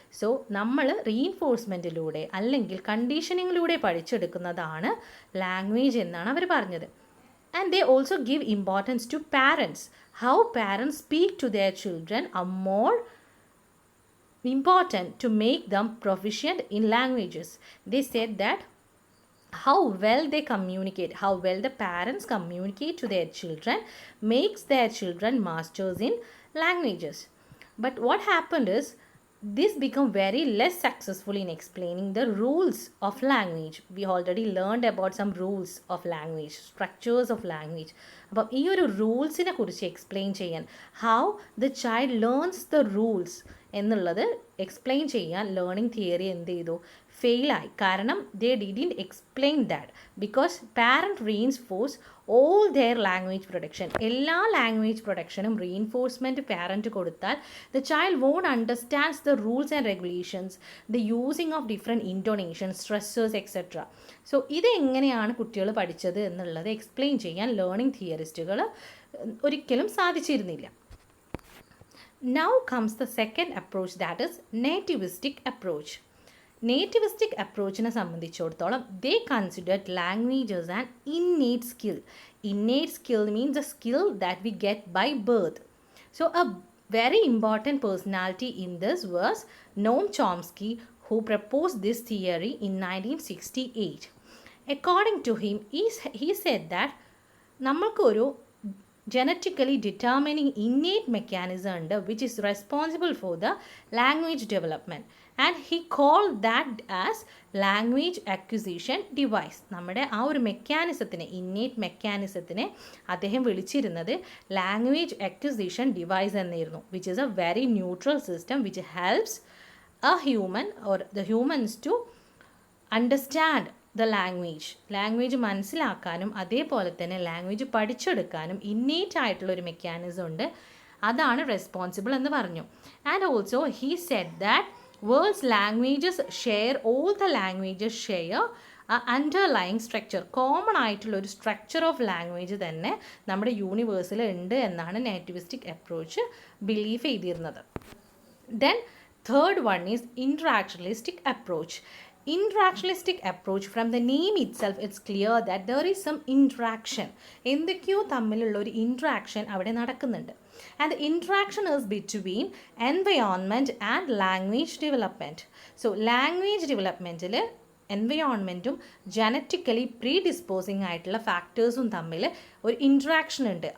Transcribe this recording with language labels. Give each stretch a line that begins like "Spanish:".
Malayalam: So നമ്മൾ റീഇൻഫോഴ്സ്മെൻറ്റിലൂടെ അല്ലെങ്കിൽ കണ്ടീഷനിങ്ങിലൂടെ പഠിച്ചെടുക്കുന്നതാണ് language എന്നാണ് അവർ പറഞ്ഞത്.
English: And they also give importance to parents. How parents speak to their children are more important to make them proficient in languages. They said that how well they communicate, how well the parents communicate to their children makes their children masters in languages. But what happened is this become very less successful in explaining the rules of language. We already learned about some rules of language, structures of language.
Malayalam: അപ്പം ഈ ഒരു റൂൾസിനെ കുറിച്ച് explain ചെയ്യാൻ,
English: how the child learns the rules
Malayalam: എന്നുള്ളത് explain ചെയ്യാൻ learning theory എന്ത് ചെയ്തു, ഫെയിലായി.
English: കാരണം they didn't explain that because parent reinforce all their language production.
Malayalam: എല്ലാ ലാംഗ്വേജ് പ്രൊഡക്ഷനും റീഇൻഫോഴ്സ്മെൻറ്റ് പാരൻറ്റ് കൊടുത്താൽ
English: The child won't understands the rules and regulations, the using of different intonations, stressors etcetera.
Malayalam: So ഇതെങ്ങനെയാണ് കുട്ടികൾ പഠിച്ചത് എന്നുള്ളത് എക്സ്പ്ലെയിൻ ചെയ്യാൻ ലേണിംഗ് തിയറിസ്റ്റുകൾ ഒരിക്കലും സാധിച്ചിരുന്നില്ല.
English: Now comes the second approach, that is nativistic approach. Nativistic approachനെ
Malayalam: സംബന്ധിച്ചിടത്തോളം
English: they considered language as an innate skill. Innate skill means a skill that we get by birth. So a very important personality in this was Noam Chomsky, who proposed this theory in 1968. According to him, he said that
Malayalam: നമ്മൾക്കൊരു
English: genetically determining innate mechanism
Malayalam: ഉണ്ട്
English: which is responsible for the language development, and he called that as language acquisition device.
Malayalam: നമ്മുടെ ആ ഒരു മെക്കാനിസത്തിനെ, innate മെക്കാനിസത്തിനെ അദ്ദേഹം വിളിച്ചിരുന്നത് language acquisition device എന്നായിരുന്നു,
English: which is a very neutral system which helps a human or the humans to understand
Malayalam: the language മനസ്സിലാക്കാനും അതേപോലെ തന്നെ language പഠിച്ചെടുക്കാനും innate ആയിട്ടുള്ളൊരു മെക്കാനിസം ഉണ്ട്, അതാണ് റെസ്പോൺസിബിൾ എന്ന് പറഞ്ഞു.
English: And also he said that world's languages share, all the languages share underlying structure.
Malayalam: Common ആയിട്ടുള്ളൊരു structure of language തന്നെ നമ്മുടെ യൂണിവേഴ്സിൽ ഉണ്ട് എന്നാണ് നേറ്റിവിസ്റ്റിക് അപ്രോച്ച് ബിലീവ് ചെയ്തിരുന്നത്.
English: Then third one is interactionalistic approach. Interactionalistic approach, from the name itself it's clear that there is some interaction.
Malayalam: എന്തൊക്കെയോ തമ്മിലുള്ള ഒരു interaction അവിടെ നടക്കുന്നുണ്ട്.
English: And the interaction is between environment and language development.
Malayalam: So language ഡെവലപ്മെൻറ്റിൽ എൻവയോൺമെൻറ്റും genetically pre disposing ആയിട്ടുള്ള ഫാക്ടേഴ്സും തമ്മിൽ ഒരു interaction ഉണ്ട്.